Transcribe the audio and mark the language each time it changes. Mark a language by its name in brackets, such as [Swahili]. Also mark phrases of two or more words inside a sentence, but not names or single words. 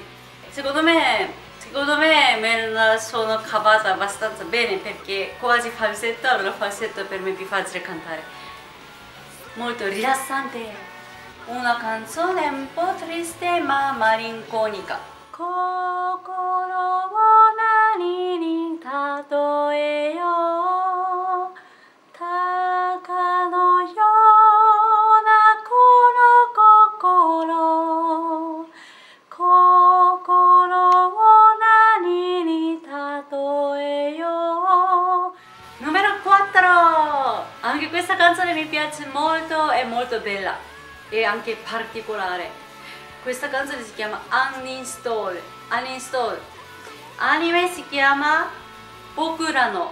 [Italian] Secondo me me la sono cavata abbastanza bene perché quasi falsetto, allora falsetto per me è più facile cantare. Molto rilassante, una canzone un po' triste ma malinconica. [Japanese] 心を何にたとえよう、鷹のようなこの心、心を何にたとえよう. [Italian] Numero 4! Anche questa canzone mi piace molto, è molto bella e anche particolare. Questa canzone si chiama Uninstall. Uninstall. Anime si chiama Bokura no.